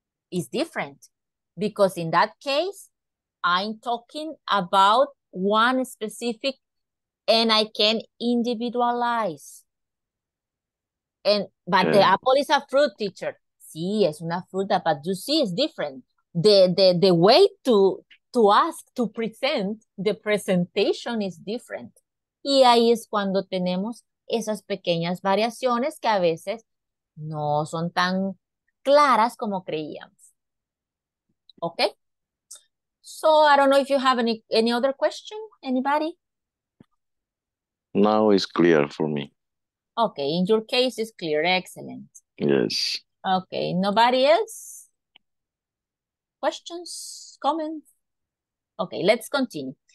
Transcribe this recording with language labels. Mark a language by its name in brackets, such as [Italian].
[English] Is different because in that case, I'm talking about one specific and I can individualize. But the apple is a fruit, teacher. [Spanish] Sí, es una fruta, [English] but you see it's different. The way to ask, to present, the presentation is different. [Spanish] Y ahí es cuando tenemos esas pequeñas variaciones que a veces no son tan claras como creíamos. [English] Okay? So I don't know if you have any other question, anybody? Now it's clear for me. Okay, in your case, it's clear. Excellent. Yes. Okay, nobody else? Questions, comments? Okay, let's continue.